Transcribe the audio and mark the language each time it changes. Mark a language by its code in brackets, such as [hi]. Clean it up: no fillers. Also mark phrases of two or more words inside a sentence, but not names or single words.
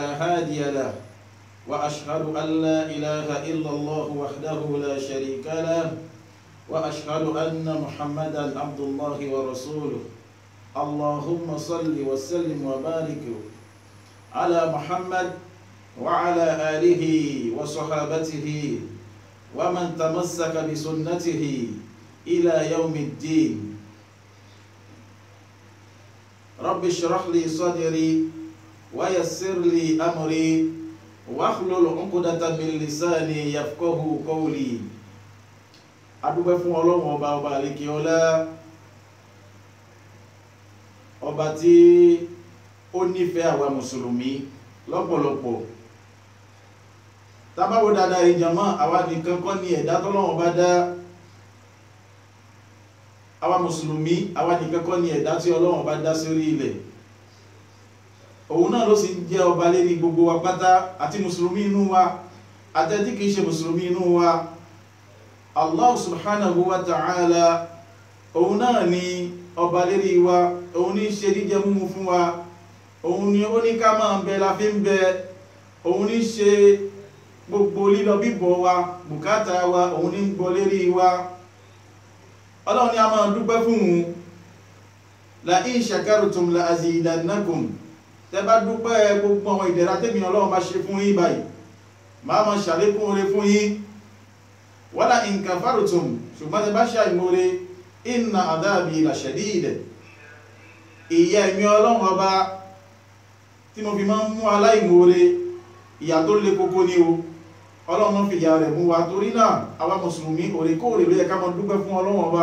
[ar] هادي له وأشهد أن لا إله إلا الله وحده لا شريك له وأشهد أن محمدا عبد الله ورسوله اللهم صل وسلم وبارك على محمد وعلى آله وصحابته ومن تمسك بسنته إلى يوم الدين. رب اشرح لي صدري ويسر لي أمري واحلل عقدة من لساني يفقه قولي. [yo] adúpẹ́ fún Ọlọ́run ọba àlékè ọlá, ọba tí ó nífẹ̀ẹ́ àwa mùsùlùmí lọ́pọ̀lọpọ̀. Tá bá wò dáadáa ìjàmá, àwa nìkan kọ́ ni ẹ̀dá tọ́lọ́run bá dá. Àwa mùsùlùmí, àwa nìkan kọ́ ni ẹ̀dá tí Ọlọ́run bá dá sórí ilẹ̀. Òun náà ló sì jẹ́ ọba lérí gbogbo wa pátá, àti mùsùlùmí inú wa àti tí kìí ṣe mùsùlùmí inú wa. [ar] الله سبحانه وتعالى, [yo] òun náà ni ọba lérí wa, òun ní ṣe jíjẹ múmu fún wa, òun ni ó ní ká máa bẹ la fi ń bẹ, òun ní ṣe gbogbo lílọ bíbọ̀ wa, bùkátà wa, òun ní gbọ́ lérí wa. Ọlọ́run ni a máa dúpẹ́ fún un. [ar] لئن شكرتم لأزيدنكم. [yo] Tẹ́ bá dúpẹ́ gbogbo àwọn ìdẹ̀ra tèmi Ọlọ́run bá ṣe fún yín báyìí, máa máa ṣàlékún oore fún yín. [ar] ولئن كفرتم, [yo] ṣùgbọ́n tẹ́ bá ṣe àìmoore, [ar] إن عذابي لشديد. [yo] Ìyà èmi Ọlọ́run ọba tí mo fi máa ń mú aláìmoore, ìyà tó le koko ní o. Ọlọ́run fi ìyà rẹ̀ mú wa, torí náà àwa mùsùlùmí òrèkóòrè ló yẹ ká máa dúpẹ́ fún Ọlọ́run ọba.